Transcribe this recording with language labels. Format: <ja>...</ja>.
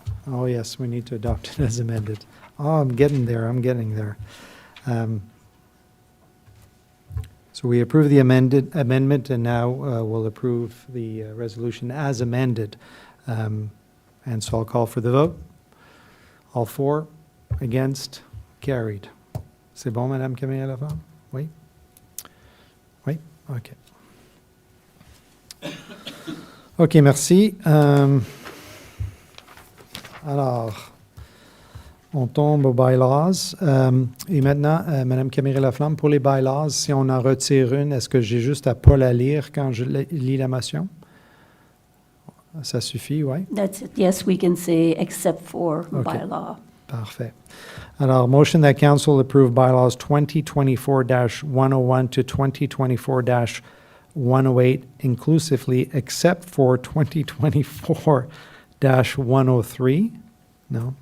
<en>Oh, yes, we need to adopt it as amended. Oh, I'm getting there, So we approve the amendment, and now we'll approve the resolution as amended. And so I'll call for the vote. All for, against, carried.</en> <fr>C'est bon, Madame Camille-Laflamme? Oui? Oui? OK. OK, merci. Alors, on tombe aux bylaws. Et maintenant, Mme Camille-Laflamme, pour les bylaws, si on en retire une, est-ce que j'ai juste à pas la lire quand je lis la motion? Ça suffit, oui?</fr> <en>that's it. Yes, we can say except for Okay. bylaw.</en> <fr>Parfait. Alors,</fr> <en>motion that council approve bylaws 2024-101 to 2024-108 inclusively, except for 2024-103. No?</en>